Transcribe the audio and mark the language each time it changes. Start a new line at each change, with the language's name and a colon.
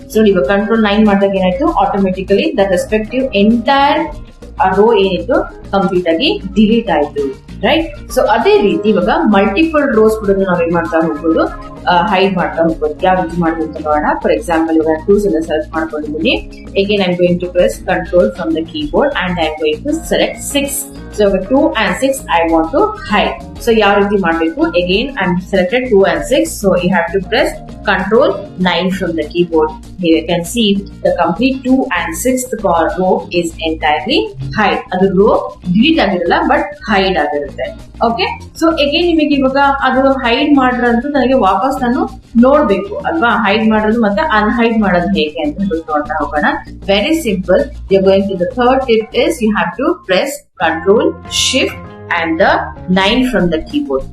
Kannada: So ಇವಾಗ control 9 ಮಾಡಿದಾಗ ಏನಾಯ್ತು, automatically
English: the respective entire row
Kannada: ಏನಿತ್ತು ಕಂಪ್ಲೀಟ್ ಆಗಿ ಡಿಲೀಟ್ ಆಯ್ತು, ರೈಟ್. ಸೊ ಅದೇ ರೀತಿ ಇವಾಗ ಮಲ್ಟಿಪಲ್ ರೋಸ್ ಕೂಡ ನಾವೇನ್ ಮಾಡ್ತಾ ಹೋಗ್ಬೋದು, ಹೈಡ್ ಮಾಡ್ತಾ ಹೋಗ್ಬೋದು. ಯಾವ ರೀತಿ ಮಾಡ್ಬೋದು ಅಂತ ನೋಡೋಣ.
English: for example
Kannada: ಇವಾಗ ಟೂಲ್ಸ್ ಅನ್ನ ಸೆಲೆಕ್ಟ್ ಮಾಡ್ಕೊಂಡಿದ್ದೀನಿ.
English: Again I am going to press control from the keyboard and I am going to select 6. So 2 and 6 I want to hide. So
Kannada: ಯಾವ ರೀತಿ ಮಾಡಬೇಕು,
English: again I am selected 2 and 6. So you have to press control 9 from the keyboard. Here you can see the complete 2 and 6th row is entirely hide.
Kannada: ಅದು rho delete ಆಗಿರಲ್ಲ, but hide ಆಗಿರುತ್ತೆ. Okay, so again ನಿಮಗೆ ಇವಾಗ ಅದು hide ಮಾಡ್ರಂತೂ ನನಗೆ ವಾಪಸ್ ನಾನು ನೋಡ್ಬೇಕು ಅಲ್ವಾ, ಹೈಡ್ ಮಾಡೋದು ಮತ್ತೆ ಅನ್ಹೈಡ್ ಮಾಡೋದು ಹೇಗೆ ಅಂತ ನೋಡ್ತಾ ಹೋಗೋಣ.
English: Very simple. You are going to the third tip is you have to press control shift and the 9 from the keyboard.